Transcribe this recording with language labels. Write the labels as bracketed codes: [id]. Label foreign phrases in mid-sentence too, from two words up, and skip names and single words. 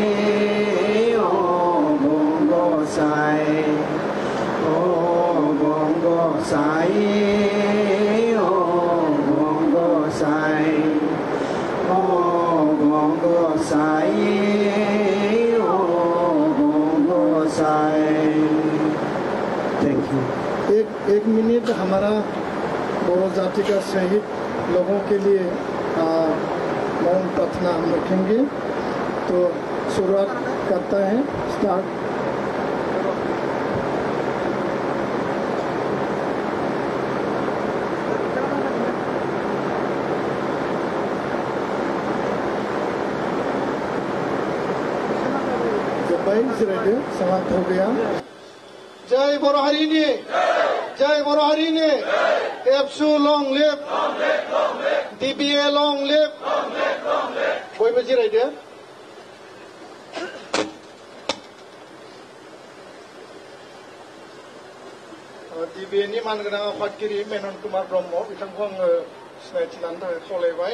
[brx] अबं गसाइ अबं गसाइ अबं गसाइ अबं गसाइ अबं गसाइ [en] thank you. [hi] एक मिनट हमारा बोरो जाति का शहीद लोगों के लिए मौन प्रार्थना हम रखेंगे। तो शुरुआत करता है स्टार्ट। जब भाई जिरायदो समाप्त हो गया। [brx] जय बर' हारिनि जय बर' हारिनि एबसु [en] long live DBA long live [brx] बयबो जिरायदो। DBA नि मानगोनां आफादगिरि मेनन कुमार ब्रह्म बिथांखौ आङो सिनायथि लानो थाखाय खावलायबाय।